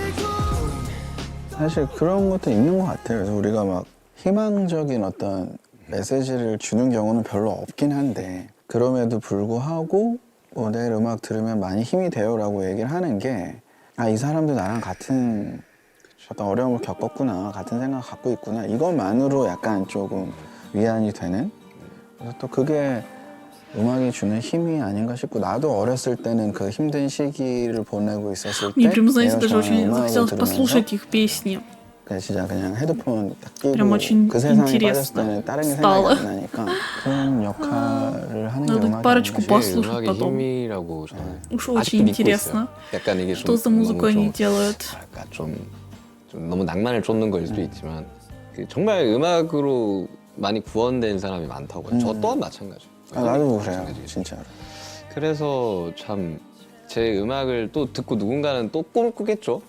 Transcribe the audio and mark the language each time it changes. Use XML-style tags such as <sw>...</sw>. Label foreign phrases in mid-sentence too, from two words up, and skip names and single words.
<ko>사실 그런 것도 있는 것 같아요. 그래서 우리가 막 희망적인 어떤 메시지를 주는 경우는 별로 없긴 한데 그럼에도 불구하고 뭐 내일 음악 들으면 많이 힘이 돼요라고 얘기를 하는 게 이 사람도 나랑 같은 어떤 어려움을 겪었구나, 같은 생각 갖고 있구나 이것만으로 약간 조금 위안이 되는 그래서 또 그게 음악이 주는 힘이 아닌가 싶고 나도 어렸을 때는 그 힘든 시기를 보내고 있었을 때</ko> <ru>Мне прям, знаете,</ru> <ko>내가</ko> <ru>даже</ru> <ko>좋아하는</ko> <ru>очень</ru> <ko>음악을</ko> <ru>захотелось</ru> <ko>들으면서</ko> <ru>послушать их песни.</ru> <ko>그냥 진짜 그냥 헤드폰 딱 끼고</ko> <ru>Прям очень</ru> <ko>그 세상에</ko> <ru>интересно</ru> <ko>빠졌을 때는 다른 게</ko> <ru>стало.</ru> <ko>생각이 안 나니까 그런 역할을 하는 게</ko> <ru>Надо</ru> <ko>음악이</ko> <ru>парочку</ru> <ko>아닌가 싶어요.</ko> <ru>послушать</ru> <ko>음악의</ko> <ru>потом.</ru> <ko>힘이라고 저는</ko> <ru>Уж</ru> <ko>아직도</ko> <ru>очень</ru> <ko>믿고</ko> <ru>интересно,</ru> <ko>있어요. 약간 이게</ko> <ru>что за</ru> <ko>좀</ko> <ru>музыку</ru> <ko>너무</ko> <ru>они</ru> <ko>좀</ko> <ru>делают.</ru> <ko>뭐랄까 좀 너무 낭만을 쫓는 거일 수도 있지만 그 정말 음악으로 많이 구원된 사람이 많다고 봐요. 저 또한 마찬가지. 나도 그래요, 진짜로. 그래서 참 제 음악을 또 듣고 누군가는 또 꿈을 꾸겠죠.</ko>